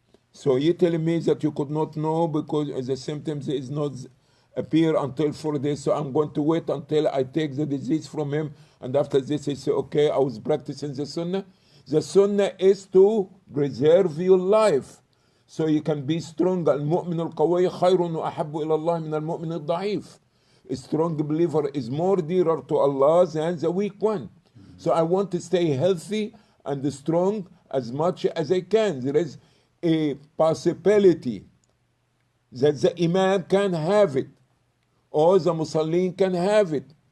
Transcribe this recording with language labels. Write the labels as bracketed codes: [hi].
[en] So you're telling me that you could not know because the symptoms is not appear until 4 days, so I'm going to wait until I take the disease from him, and after this I say, okay, I was practicing the sunnah. The sunnah is to preserve your life, so you can be strong. [ar] المؤمن القوي خير وأحب إلى الله من المؤمن الضعيف. [en] A strong believer is more dearer to Allah than the weak one. So I want to stay healthy and strong as much as I can. There is a possibility that the imam can have it, or the musallin can have it.